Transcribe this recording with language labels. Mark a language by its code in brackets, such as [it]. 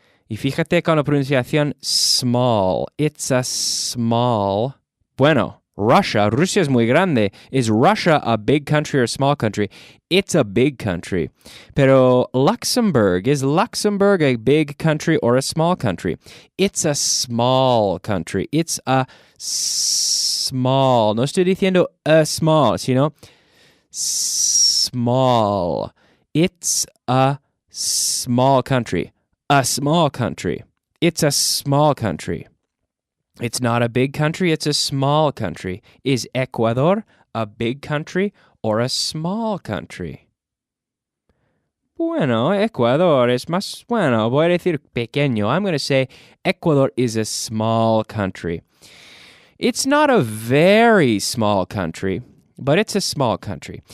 [es] Y fíjate con la pronunciación small. [en] It's a small. [es] Bueno, Rusia es muy grande. [en] Is Russia a big country or a small country? It's a big country. Pero is Luxembourg a big country or a small country? It's a small country. It's a small. [es] No estoy diciendo a small, sino small. [en] It's a small country. A small country. It's a small country. It's not a big country, it's a small country. Is Ecuador a big country or a small country? [es] Bueno, Ecuador es más, bueno, voy a decir pequeño. [en] I'm going to say Ecuador is a small country. It's not a very small country, but it's a small country.